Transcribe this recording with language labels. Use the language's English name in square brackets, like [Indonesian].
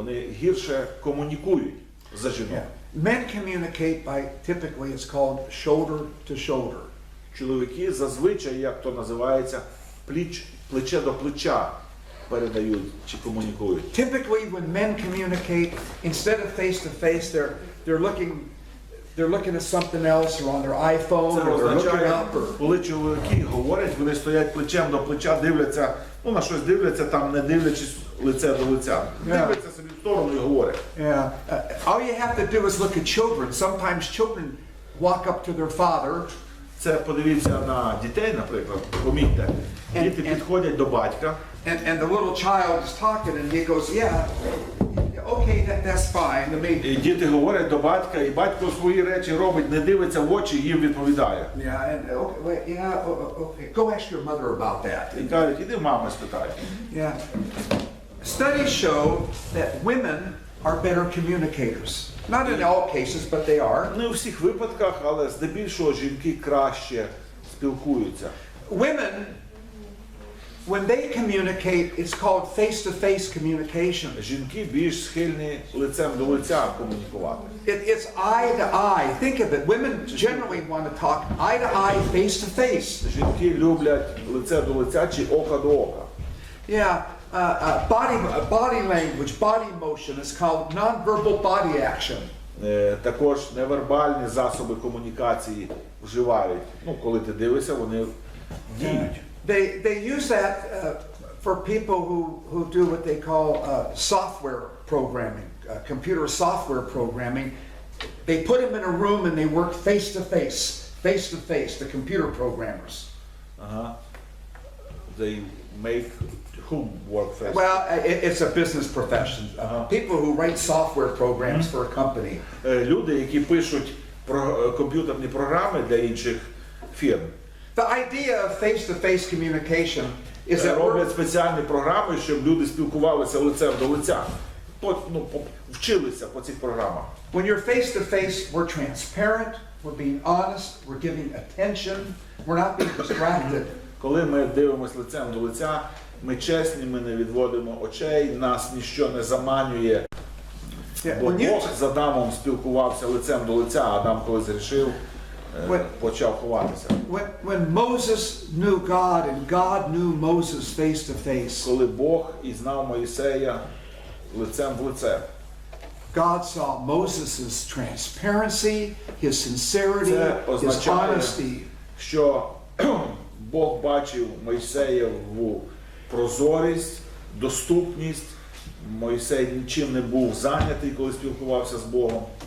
[Ukrainian] Вони гірше комунікують за жінок. [English] Yeah. Men communicate by, typically it's called shoulder to shoulder. [Ukrainian] Чоловіки зазвичай, як то називається, плече до плеча передають чи комунікують. [English] Typically when men communicate, instead of face to face, they're looking at something else or on their iPhone [Ukrainian] Це [English] or they're looking [Ukrainian] означає, [English] up or... [Ukrainian] коли чоловіки говорять, вони стоять плечем до плеча, дивляться, на щось дивляться, там не дивлячись лице до лиця. Дивляться собі в сторону і говорять. [English] Yeah. All you have to do is look at children. Sometimes children walk up to their father. [Ukrainian] Це подивіться на дітей, наприклад, помітьте. Діти підходять до батька. [English] And the little child is talking and he goes, yeah, okay, that's fine. I mean, [Ukrainian] І діти говорять до батька, і батько свої речі робить, не дивиться в очі, їм відповідає. [English] yeah, and okay, wait, yeah, okay, go ask your mother about that. [Ukrainian] І кажуть, іди мами спитай. [English] Yeah. Studies show that women are better communicators. Not in all cases, but they are. [Ukrainian] Не у всіх випадках, але здебільшого жінки краще спілкуються. [English] Women, when they communicate, it's called face-to-face communication. [Ukrainian] Жінки більш схильні лицем до лиця комунікувати. [English] It's eye to eye. Think of it. Women generally want to talk eye to eye, face to face. [Ukrainian] Жінки люблять лице до лиця чи око до ока. [English] Yeah, body language, body motion is called nonverbal body action. [Ukrainian] Також невербальні засоби комунікації вживають. Коли ти дивишся, вони діють. [English] They use that for people who do what they call software programming, computer software programming. They put them in a room and they work face to face, the computer programmers. They make whom work face. Well, it's a business profession. People who write software programs for a company. [Ukrainian] Люди, які пишуть комп'ютерні програми для інших фірм. [English] The idea of face-to-face communication is that [Ukrainian] Роблять спеціальні програми, щоб люди спілкувалися лицем до лиця. Вчилися по цих програмах. [English] when you're face-to-face, we're transparent, we're being honest, we're giving attention, we're not being distracted. [Ukrainian] Коли ми дивимося лицем до лиця, ми чесні, ми не відводимо очей, нас ніщо не заманює. Бо Бог з Адамом спілкувався лицем до лиця, а Адам, коли зрішив, почав ховатися. [English] When Moses knew God and God knew Moses face to face, [Ukrainian] Коли Бог і знав Мойсея лицем в лице, [English] God saw Moses' transparency, his sincerity, [Ukrainian] Це [English] his [Ukrainian] означає, [English] honesty. [Ukrainian] що Бог бачив Мойсеєву прозорість, доступність. Мойсей нічим не був зайнятий, коли спілкувався з Богом.